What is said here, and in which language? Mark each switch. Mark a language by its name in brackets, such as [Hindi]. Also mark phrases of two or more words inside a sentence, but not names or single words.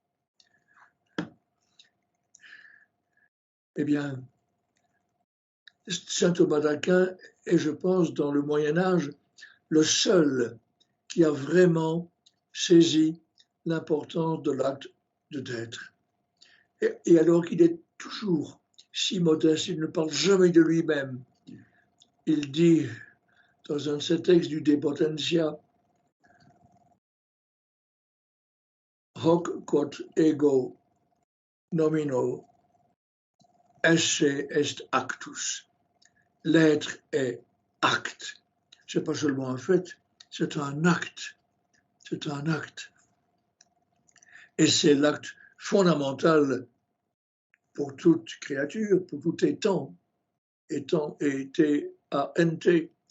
[French] Eh bien, saint Thomas d'Aquin est, je pense, dans le Moyen-Âge, le seul qui a vraiment saisi l'importance de l'acte d'être. Et alors qu'il est toujours si modeste, il ne parle jamais de lui-même. Il dit dans un de ses textes du De Potentia, [Latin] hoc quod ego nomino esse est actus. [French] L'être est acte. Ce n'est pas seulement un fait, c'est un acte. C'est un acte. Et c'est l'acte fondamental pour toute créature, pour tout étant, étant et T-A-N-T.